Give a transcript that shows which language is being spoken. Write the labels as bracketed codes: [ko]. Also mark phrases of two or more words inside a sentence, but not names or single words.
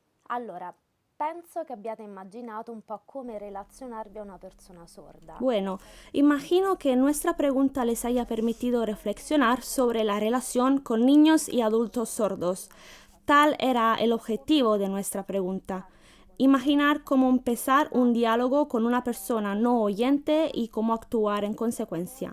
[it] Allora, penso che abbiate immaginato un po' come relazionarvi a una persona sorda. [es] Bueno, imagino que nuestra pregunta les haya permitido reflexionar sobre la relación con niños y adultos sordos. Tal era el objetivo de nuestra pregunta. Imaginar cómo empezar un diálogo con una persona no oyente y cómo actuar en consecuencia.